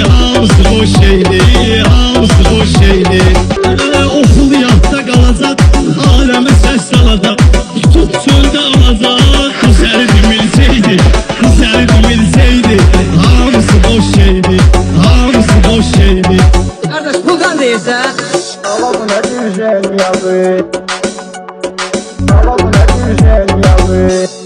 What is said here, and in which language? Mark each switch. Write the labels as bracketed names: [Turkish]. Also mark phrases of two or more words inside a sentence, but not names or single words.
[Azerbaijani] Hamısı boş şeydi, hamısı boş şeydi. Okul yadda qalacaq, aləmə səs salacaq. Tut çöldə alacaq, bu səni bilsəydi, bu səni bilsəydi. Hamısı boş şeydi, hamısı boş şeydi. [Turkish] Kardeş puldan değilse Ama bu ne güzel yazı. Ama bu ne güzel yazı.